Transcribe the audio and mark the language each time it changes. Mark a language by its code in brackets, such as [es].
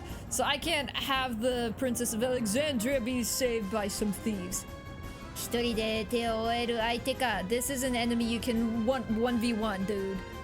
[en] So I can't have the Princess of Alexandria be saved by some thieves. [ja] 一人で手を負える相手か. [en] This is an enemy you can 1v1, dude.